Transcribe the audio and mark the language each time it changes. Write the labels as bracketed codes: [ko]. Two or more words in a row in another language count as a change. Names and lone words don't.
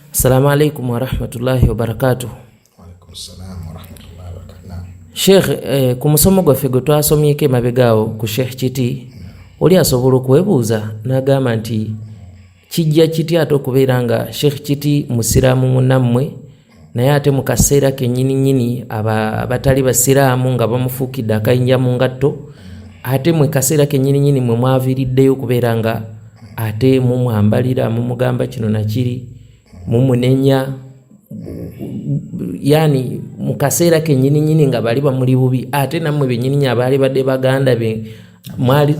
[ar] السلام عليكم ورحمة الله وبركاته. وعليكم السلام ورحمة الله وبركاته. [lg] Sheikh, ku musomo gwaffe gwe twasomyeko emabegaawo ku Sheikh Kiti, oli asobola okwebuuza n'agamba nti kijja kiti ate okubeera nga Sheikh Kiti musiraamu munnammwe naye ate mu kaseera kennyini abatali basiraamu nga bamufuukidde akayinja mu ngatto, ate mu kaseera kennyini mwe mwaviiriddeyo okubeera nga ate mumwambalira mumugamba kino nakiri mumunenya, yani mu kaseera kennyini nga bali bamuli bubi, ate nammwe bennyini abaali badde baganda be mwali